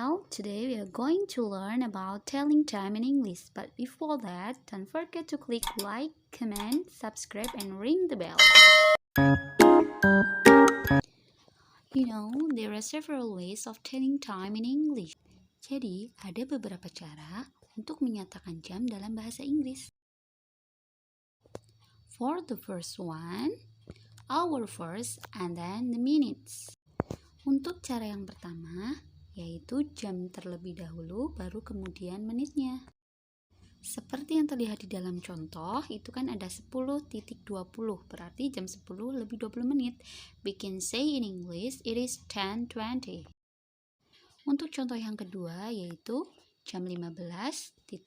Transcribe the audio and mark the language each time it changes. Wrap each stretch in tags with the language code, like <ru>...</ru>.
<en>Today we are going to learn about telling time in English. But before that, don't forget to click like, comment, subscribe, and ring the bell. There are several ways of telling time in English.</en> <id>Jadi, ada beberapa cara untuk menyatakan jam dalam bahasa Inggris.</id> <en>For the first one, hour first and then the minutes.</en> <id>Untuk cara yang pertama, yaitu jam terlebih dahulu, baru kemudian menitnya. Seperti yang terlihat di dalam contoh, itu kan ada 10.20, berarti jam 10 lebih 20 menit.</id> <en>We can say in English, it is 10:20.</en> <id>Untuk contoh yang kedua, yaitu jam 15.09.</id>